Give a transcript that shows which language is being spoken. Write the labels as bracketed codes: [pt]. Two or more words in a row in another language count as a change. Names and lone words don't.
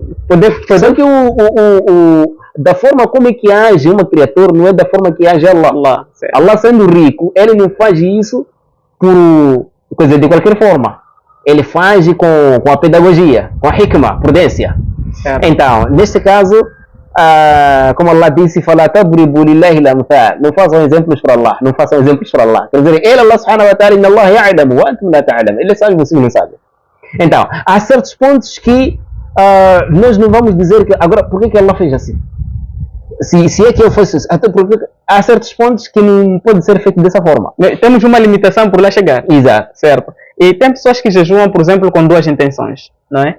[pt] Só que da forma como é que age uma criatura não é da forma que age Allah. Allah, certo. Allah sendo rico, ele não faz isso por coisa de qualquer forma. Ele faz com a pedagogia, com a hikmah, prudência. Certo. Então, neste caso, como Allah disse, [ar] فلا تضربوا لله الأمثال. [pt] Não façam exemplos para Allah, não façam exemplos para Allah. Quer dizer, ele, [ar] الله سبحانه وتعالى إن الله يعلم وأنتم لا تعلمون. [pt] Ele sabe, vocês não sabem. Então, há certos pontos que nós não vamos dizer que agora, por que Allah fez assim? Se é que eu fosse, até porque há certos pontos que não pode ser feito dessa forma. Temos uma limitação por lá chegar. Exato. Certo. E tem pessoas que jejuam, por exemplo, com duas intenções, não é?